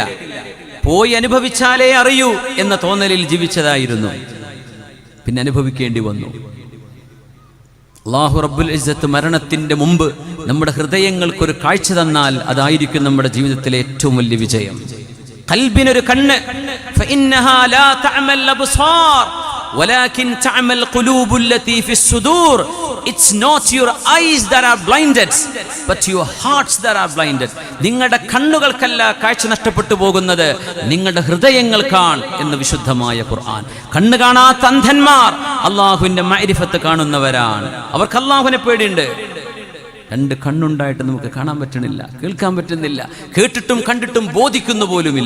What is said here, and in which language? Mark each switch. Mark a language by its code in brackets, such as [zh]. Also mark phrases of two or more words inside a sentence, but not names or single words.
[ml] പോയി അനുഭവിച്ചാലേ അറിയൂ എന്ന തോന്നലിൽ ജീവിച്ചതായിരുന്നു. പിന്നെ അനുഭവിക്കേണ്ടി വന്നു. [ar] الله رب العزة [ml] മരണത്തിൻ്റെ മുമ്പ് നമ്മുടെ ഹൃദയങ്ങൾക്കൊരു കാഴ്ച തന്നാൽ അതായിരിക്കും നമ്മുടെ ജീവിതത്തിലെ ഏറ്റവും വലിയ വിജയം. ഖൽബിനൊരു കണ്ണ്, [ar] فإنها لا تعمى الأبصار ولكن تعمى القلوب التي في الصدور. [en] It's not your eyes that are blinded but your hearts that are blinded. [ml] നിങ്ങളുടെ കണ്ണുകൾക്കല്ല കാഴ്ച നഷ്ടപ്പെട്ടു പോകുന്നത്, നിങ്ങളുടെ ഹൃദയങ്ങൾക്കാണ് എന്ന് വിശുദ്ധമായ ഖുർആൻ. കണ്ണ് കാണാത്ത അന്ധന്മാർ അള്ളാഹുവിൻ്റെ മഅരിഫത്ത് കാണുന്നവരാണ്. അവർക്ക് അള്ളാഹുവിനെ പേടിയുണ്ട്. 2 കണ്ണുണ്ടായിട്ട് നമുക്ക് കാണാൻ പറ്റണില്ല, കേൾക്കാൻ പറ്റുന്നില്ല, കേട്ടിട്ടും കണ്ടിട്ടും ബോധിക്കുന്നു പോലുമില്ല.